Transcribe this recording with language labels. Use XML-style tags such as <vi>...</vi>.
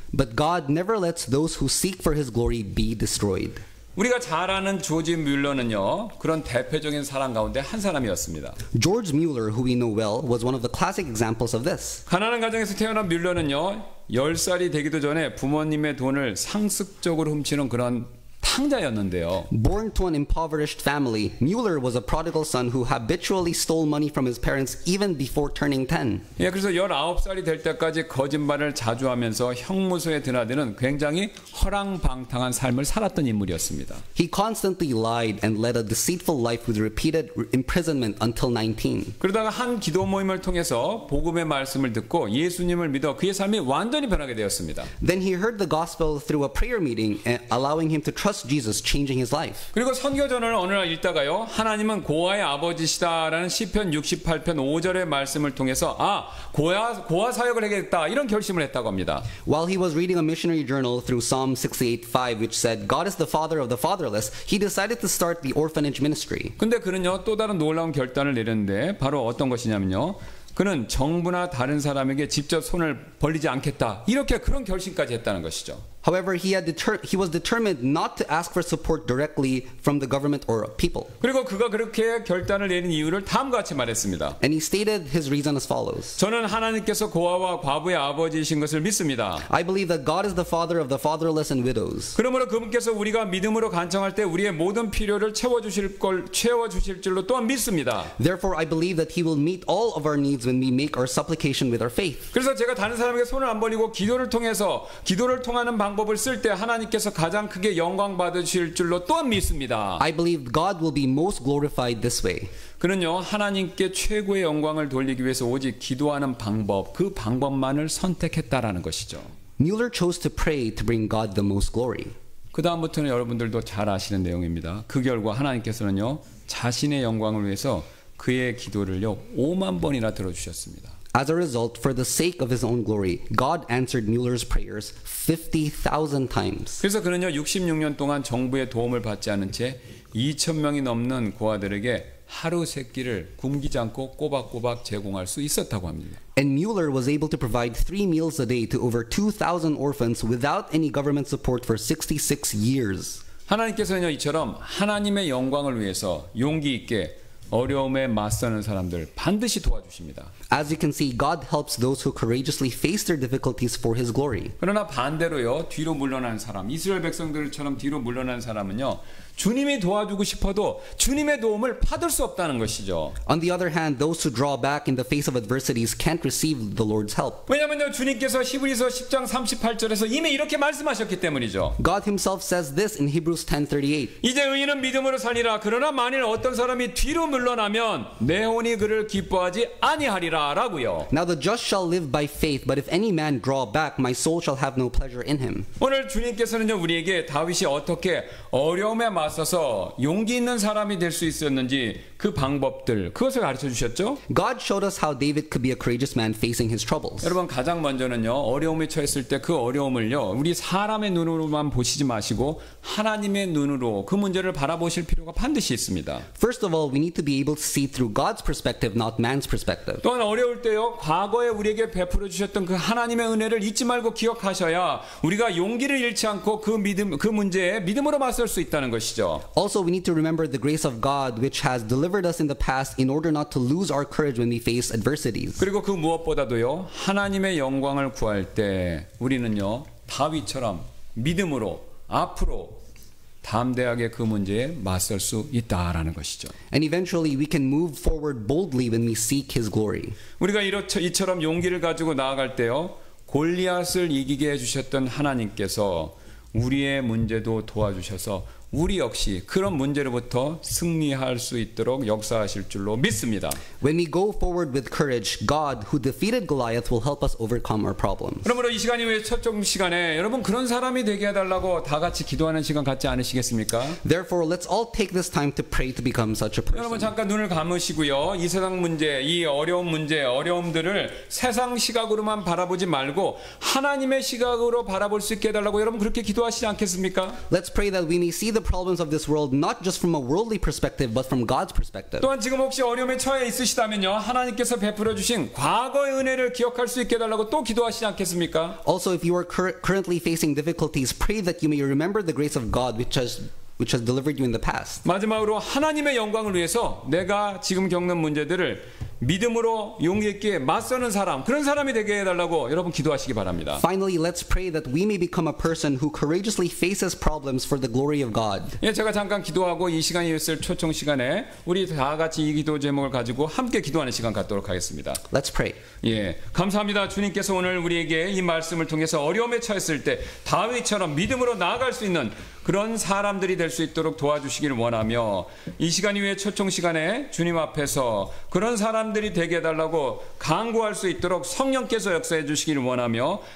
<en>But God never lets those who seek for His glory be destroyed.</en> <ko>우리가 잘 아는 조지 뮬러는요, 그런 대표적인 사람 가운데 한 사람이었습니다.</ko> <en>George Mueller, who we know well, was one of the classic examples of this.</en> <ko>가난한 가정에서 태어난 뮬러는요, 10살이 되기도 전에 부모님의 돈을 상습적으로 훔치는 그런 탕자였는데요.</ko> <en>Born to an impoverished family, Mueller was a prodigal son who habitually stole money from his parents even before turning 10.</en> <ko>예, 그래서 19살이 될 때까지 거짓말을 자주 하면서 형무소에 드나드는 굉장히 허랑방탕한 삶을 살았던 인물이었습니다.</ko> <en>He constantly lied and led a deceitful life with repeated imprisonment until 19.</en> <ko>그러다가 한 기도 모임을 통해서 복음의 말씀을 듣고 예수님을 믿어 그의 삶이 완전히 변하게 되었습니다.</ko> <en>Then he heard the gospel through a prayer meeting, allowing him to trust Jesus, changing his life.</en> <ko>그리고 선교전을 어느 날 읽다가요, 하나님은 고아의 아버지시다라는 시편 68편 5절의 말씀을 통해서 고아 사역을 하겠다, 이런 결심을 했다고 합니다.</ko> <en>While he was reading a missionary journal through Psalm 68:5, which said God is the father of the fatherless, he decided to start the orphanage ministry.</en> <ko>근데 그는요, 또 다른 놀라운 결단을 내렸는데 바로 어떤 것이냐면요, 그는 정부나 다른 사람에게 직접 손을 벌리지 않겠다, 이렇게 그런 결심까지 했다는 것이죠.</ko> <en>However, he was determined not to ask for support directly from the government or people.</en> <ko>그리고 그가 그렇게 결단을 내린 이유를 다음과 같이 말했습니다.</ko> <en>And he stated his reason as follows.</en> <ko>저는 하나님께서 고아와 과부의 아버지이신 것을 믿습니다.</ko> <en>I believe that God is the father of the fatherless and widows.</en> <ko>그러므로 그분께서 우리가 믿음으로 간청할 때 우리의 모든 필요를 채워주실 줄로 또한 믿습니다.</ko> <en>Therefore, I believe that he will meet all of our needs when we make our supplication with our faith.</en> <ko>그래서 제가 다른 사람에게 손을 안 벌리고 기도를 통하는 방법을 쓸 때 하나님께서 가장 크게 영광 받으실 줄로 또한 믿습니다.</ko> <en>I believe God will be most glorified this way.</en> <ko>그는요, 하나님께 최고의 영광을 돌리기 위해서 오직 기도하는 방법, 그 방법만을 선택했다라는 것이죠.</ko> <en>Mueller chose to pray to bring God the most glory.</en> <ko>그 다음부터는 여러분들도 잘 아시는 내용입니다. 그 결과 하나님께서는요, 자신의 영광을 위해서 그의 기도를요 5만 번이나 들어주셨습니다.</ko> <en>As a result, for the sake of his own glory, God answered Mueller's prayers 50,000 times.</en> <ko>그래서 그는요 66년 동안 정부의 도움을 받지 않은 채 2,000명이 넘는 고아들에게 하루 세 끼를 굶기지 않고 꼬박꼬박 제공할 수 있었다고 합니다.</ko> <en>And Mueller was able to provide 3 meals a day to over 2,000 orphans without any government support for 66 years.</en> <ko>하나님께서는요 이처럼 하나님의 영광을 위해서 용기 있게 어려움에 맞서는 사람들 반드시 도와주십니다.</ko> <en>As you can see, God helps those who courageously face their difficulties for His glory.</en> <ko>그러나 반대로요, 뒤로 물러난 사람, 이스라엘 백성들처럼 뒤로 물러난 사람은요, 주님이 도와주고 싶어도 주님의 도움을 받을 수 없다는 것이죠.</ko> <en>On the other hand, those who draw back in the face of adversities can't receive the Lord's help.</en> <ko>왜냐하면요, 주님께서 히브리서 10장 38절에서 이미 이렇게 말씀하셨기 때문이죠.</ko> <en>God Himself says this in Hebrews 10:38.</en> <ko>이제 의인은 믿음으로 살리라. 그러나 만일 어떤 사람이 뒤로 물러나면 내 혼이 그를 기뻐하지 아니하리라라고요.</ko> <en>Now the just shall live by faith, but if any man draw back, my soul shall have no pleasure in him.</en> <ko>오늘 주님께서는요 우리에게 다윗이 어떻게 어려움에 맞서서 용기 있는 사람이 될 수 있었는지 그 방법들 그것을 가르쳐 주셨죠.</ko> <en>God showed us how David could be a courageous man facing his troubles.</en> <ko>여러분 가장 먼저는요 어려움에 처했을 때 그 어려움을요 우리 사람의 눈으로만 보시지 마시고 하나님의 눈으로 그 문제를 바라보실 필요가 반드시 있습니다.</ko> <en>First of all, we need to be able to see through God's perspective, not man's perspective.</en> <ko>또한 어려울 때요 과거에 우리에게 베풀어 주셨던 그 하나님의 은혜를 잊지 말고 기억하셔야 우리가 용기를 잃지 않고 그 믿음 그 문제에 믿음으로 맞설 수 있다는 것이죠.</ko> <en>Also, we need to remember the grace of God which has delivered us in the past in order not to lose our courage when we face adversities.</en> <ko>그리고 그 무엇보다도요 하나님의 영광을 구할 때 우리는요 다윗처럼 믿음으로 앞으로 담대하게 그 문제에 맞설 수 있다라는 것이죠.</ko> <en>And eventually we can move forward boldly when we seek his glory.</en> <ko>우리가 이처럼 용기를 가지고 나아갈 때요 골리앗을 이기게 해주셨던 하나님께서 우리의 문제도 도와주셔서 우리 역시 그런 문제로부터 승리할 수 있도록 역사하실 줄로 믿습니다.</ko> <en>When we go forward with courage, God, who defeated Goliath, will help us overcome our problems.</en> <ko>그러므로 이 시간이 왜 첫종 시간에 여러분 그런 사람이 되게 해달라고 다 같이 기도하는 시간 갖지 않으시겠습니까?</ko> <en>Therefore, let's all take this time to pray to become such a</en> <ko>여러분</ko> <en>person.</en> <ko>잠깐 눈을 감으시고요. 이 세상 문제, 이 어려운 문제, 어려움들을 세상 시각으로만 바라보지 말고 하나님의 시각으로 바라볼 수 있게 해달라고 여러분 그렇게 기도하시지 않겠습니까?</ko> <en>Let's pray that we may see the problems of this world not just from a worldly perspective, but from God's perspective.</en> <ko>또한 지금 혹시 어려움에 처해 있으시다면요. 하나님께서 베풀어 주신 과거의 은혜를 기억할 수 있게 해달라고 또 기도하시지 않겠습니까?</ko> <en>Also, if you are currently facing difficulties, pray that you may remember the grace of God which has delivered you in the past.</en> <ko>마지막으로 하나님의 영광을 위해서 내가 지금 겪는 문제들을 믿음으로 용기 있게 맞서는 사람 그런 사람이 되게 해달라고 여러분 기도하시기 바랍니다.</ko> <en>Finally, let's pray that we may become a person who courageously faces problems for the glory of God.</en> <ko>예, 제가 잠깐 기도하고 이 시간이 있을 초청 시간에 우리 다 같이 이 기도 제목을 가지고 함께 기도하는 시간 갖도록 하겠습니다.</ko> <en>Let's pray.</en> <ko>예, 감사합니다. 주님께서 오늘 우리에게 이 말씀을 통해서 어려움에 처했을 때 다윗처럼 믿음으로 나아갈 수 있는 그런 사람들이 될 수 있도록 도와주시길 원하며 이 시간 이후에 초청 시간에 주님 앞에서 그런 사람들이 되게 해달라고 간구할 수 있도록 성령께서 역사해 주시길 원하며</ko>